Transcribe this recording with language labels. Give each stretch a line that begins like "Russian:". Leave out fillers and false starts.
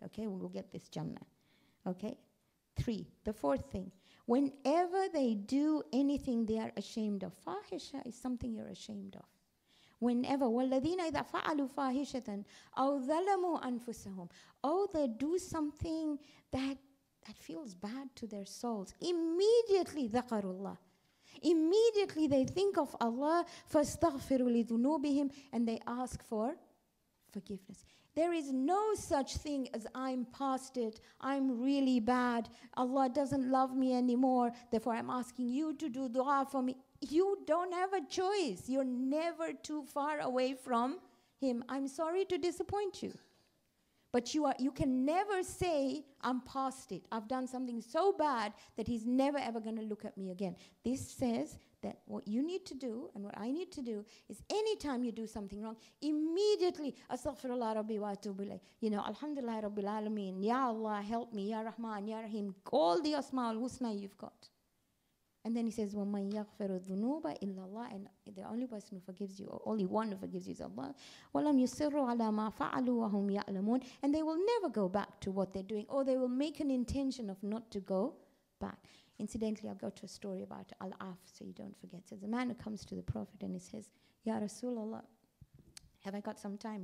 English: Okay, we'll get this Jannah. Okay? 3. The fourth thing. Whenever they do anything they are ashamed of. Fahisha is something you're ashamed of.
Arabic: Whenever. وَالَّذِينَ إِذَا فَعَلُوا فَاحِشَةً أَوْ ظَلَمُوا أَنفُسَهُم.
English: Oh, they do something that feels bad to their souls. Immediately
Arabic: ذَكَرُوا اللَّهِ.
English: Immediately they think of Allah,
Arabic: فَاسْتَغْفِرُوا لِذُنُوبِهِمْ,
English: and they ask for forgiveness. There is no such thing as I'm past it, I'm really bad, Allah doesn't love me anymore, therefore I'm asking you to do dua for me. You don't have a choice. You're never too far away from Him. I'm sorry to disappoint you. But you can never say, I'm past it. I've done something so bad that He's never ever going to look at me again. This says that what you need to do and what I need to do is anytime you do something wrong, immediately,
Arabic: Astaghfirullah Rabbi wa atubu ilayh.
English: You know,
Arabic: Alhamdulillah Rabbil Alameen.
English: Ya Allah, help me. Ya Rahman, Ya Rahim. All the Asma al-Husna you've got. And then he says,
Arabic: وَمَنْ يَغْفِرُ الذُّنُوبَ إِلَّا اللَّهِ.
English: And the only person who forgives you, or only one who forgives you is Allah.
Arabic: وَلَمْ يُصِرُّوا عَلَى مَا فَعَلُوا وَهُمْ يَعْلَمُونَ.
English: And they will never go back to what they're doing, or they will make an intention of not to go back. Incidentally, I'll go to a story about Al-Af so you don't forget. So there's a man who comes to the Prophet and he says, Ya Rasulullah, have I got some time?